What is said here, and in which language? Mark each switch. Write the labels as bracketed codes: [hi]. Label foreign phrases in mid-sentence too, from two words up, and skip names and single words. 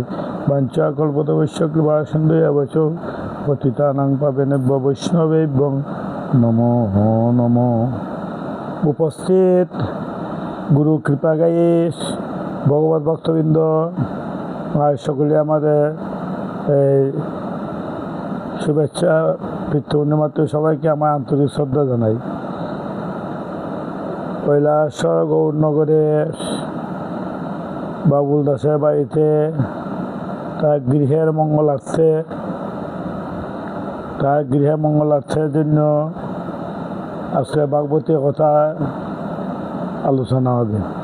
[sa] वाञ्छा कल्पतरुभ्यश्च कृपा सिन्धुभ्यश्च पतितानां पावनेभ्यो वैष्णवेभ्यो नमो नमो। [bn] উপস্থিত গুরু কৃপা গাইস ভগবত ভক্তবৃন্দ সকলে আমাদের শুভেচ্ছা পিতৃ পূর্ণিমাতে সবাইকে আমার আন্তরিক শ্রদ্ধা জানাই। কৈলাসর গৌরনগরে বাবুল দাসের বাড়িতে তার গৃহের মঙ্গলার্থের জন্য আজকে ভাগবতী কথা আলোচনা হবে।